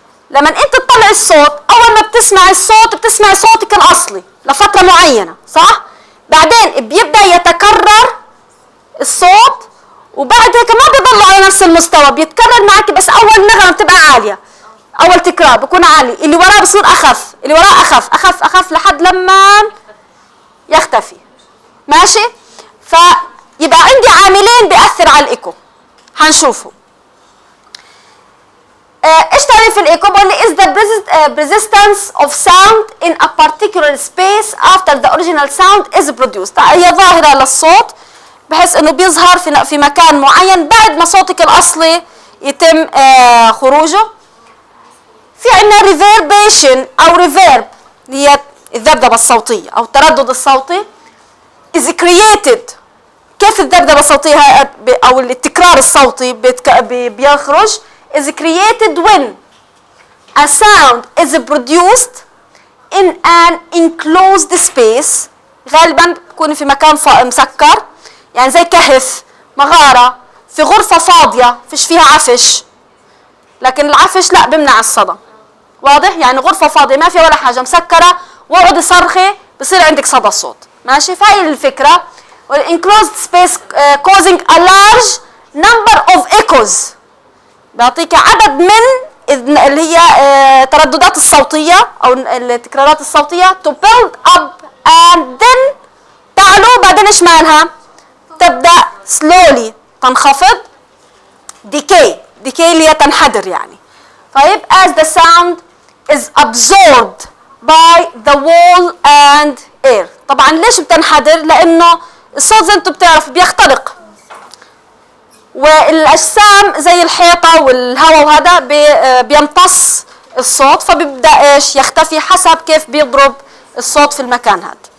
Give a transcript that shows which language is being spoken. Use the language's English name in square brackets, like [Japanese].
[Arabic] لما انت تطلع الصوت، اول ما بتسمع الصوت بتسمع صوتك الاصلي لفتره معينه صح؟ بعدين بيبدا يتكرر الصوت، وبعد هيك ما بيضل على نفس المستوى، بيتكرر معك، بس اول نغمه بتبقى عاليه، اول تكرار بيكون عالي، اللي وراه بصير اخف، اللي وراه اخف اخف اخف لحد لما يختفي. ماشي؟ فيبقى عندي عاملين بيأثر على الايكو هنشوفه. ايش تعريف الايكو؟ بقول لي [English] is the persistence of sound in a particular space after the original sound is produced. [Arabic] هي ظاهرة للصوت بحيث انه بيظهر في مكان معين بعد ما صوتك الاصلي يتم خروجه. في عندنا reverberation او reverb اللي هي الذبذبة الصوتية او التردد الصوتي [English] is created [Arabic] كيف الذبذبة الصوتية أو التكرار الصوتي بيخرج [English] is created when a sound is produced in an enclosed space. [Arabic] غالبا بتكون في مكان مسكر، يعني زي كهف، مغارة، في غرفة فاضية فيش فيها عفش، لكن العفش لا بمنع الصدى. واضح؟ يعني غرفة فاضية ما فيها ولا حاجة، مسكرة، واقعد صرخي بصير عندك صدى صوت. ماشي؟ فهي الفكرة. [English] enclosed space causing a large number of echoes. [Arabic] بيعطيك عدد من اللي هي ترددات الصوتية أو التكرارات الصوتية [English] to build up and then [Arabic] تعلو، بعدين ايش معناها؟ تبدأ [English] slowly [Arabic] تنخفض. decay اللي هي تنحدر يعني. [English] طيب as the sound is absorbed by the wall and air. [Arabic] طبعا ليش بتنحدر؟ لأنه الصوت زي انتم بتعرفوا بيخترق، والاجسام زي الحيطه والهواء وهذا بيمتص الصوت، فبيبدا ايش؟ يختفي حسب كيف بيضرب الصوت في المكان هذا.